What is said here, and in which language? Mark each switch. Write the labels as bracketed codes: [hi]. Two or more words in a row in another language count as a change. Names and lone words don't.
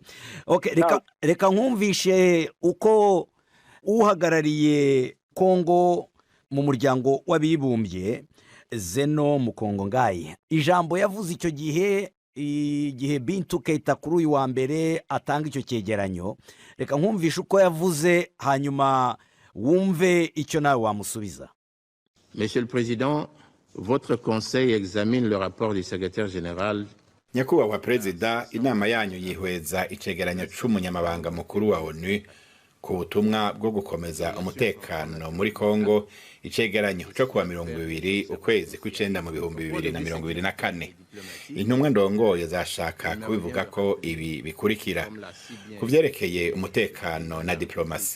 [rw] Okay, reka nkumvishe uko uhagarariye Kongo mu muryango w'abibumbye Zeno Mukongo Ngayi ijambo yavuze icyo gihe Bintu Keita kuri uyu wa mbere atanga icyo cyegeranyo. Reka nkumvishe uko yavuze hanyuma wumve icyo nawe wamusubiza. [fr] Monsieur le Président, votre conseil examine le rapport du secrétaire général. [rn] Nyakubahwa Perezida, inama yanyu yihweza icegeranyo c'umunyamabanga mukuru wa ONU ku butumwa bwo gukomeza umutekano muri Kongo, icegeranyo cyo kuwa 20 ukwezi kw'icenda mu 2024. Intumwa ndongoye zashaka kubivuga ko ibi bikurikira: kuvyerekeye umutekano na diplomasi.